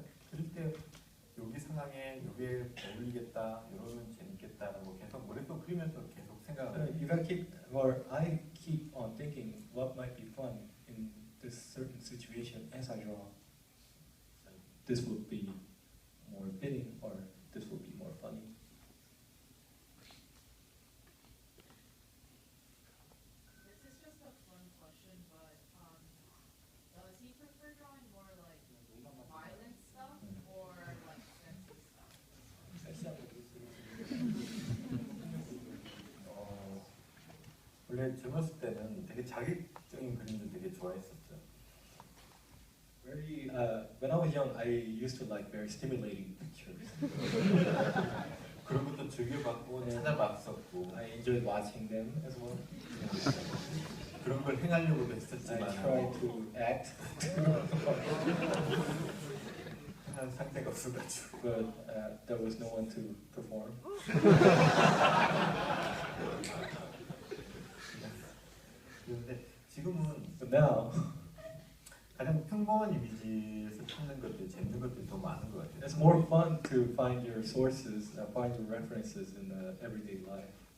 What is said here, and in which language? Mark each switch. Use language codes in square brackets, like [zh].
[ko] 그럴 때 여기 상황에 여기에 어울리겠다, 이러면 재밌겠다라고 계속 머릿속 그리면서 계속 생각을. [en] You gotta keep, or I keep on thinking what might be fun in this certain situation as I draw. This would be more fitting, or this would be more funny. This is just a fun question, but does he prefer [ko] 젊었을 때는 되게 자극적인 그림들 되게 좋아했었죠. [en] Very, when I was young, I used to like very stimulating pictures. [ko] 그런 것도 즐겨봤고 네. 찾아봤었고 [en] I enjoyed watching them as well. [ko] 그런 걸 행하려고도 [en] I [ko] 했었지만 [en] tried to act, [ko] 한 상태가 없어가지고 [en] but there was no one to perform. [ko] 그런데 지금은 [en] But now, [ko] 가장 평범한 이미지에서 찾는 것들, 재밌는 것들이 더 많은 것 같아요. [en] it's more fun to find your sources, find your references in the everyday life.